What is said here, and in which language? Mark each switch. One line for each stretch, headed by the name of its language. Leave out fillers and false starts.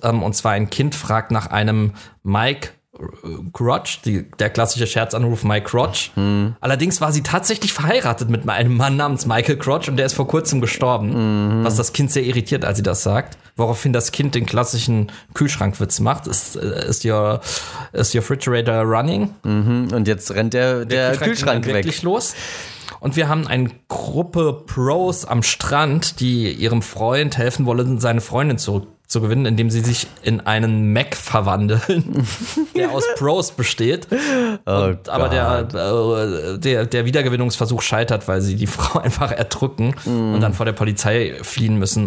German: Und zwar ein Kind fragt nach einem Mike Crotch. Der klassische Scherzanruf Mike Crotch. Hm. Allerdings war sie tatsächlich verheiratet mit einem Mann namens Michael Crotch. Und der ist vor kurzem gestorben. Mhm. Was das Kind sehr irritiert, als sie das sagt. Woraufhin das Kind den klassischen Kühlschrankwitz macht.
English: Is your refrigerator running? Mhm.
German: Und jetzt rennt der Kühlschrank weg. Wirklich los. Und wir haben eine Gruppe Pros am Strand, die ihrem Freund helfen wollen, seine Freundin zurückzugewinnen, indem sie sich in einen Mac verwandeln, der aus Pros besteht. Aber der Wiedergewinnungsversuch scheitert, weil sie die Frau einfach erdrücken und dann vor der Polizei fliehen müssen.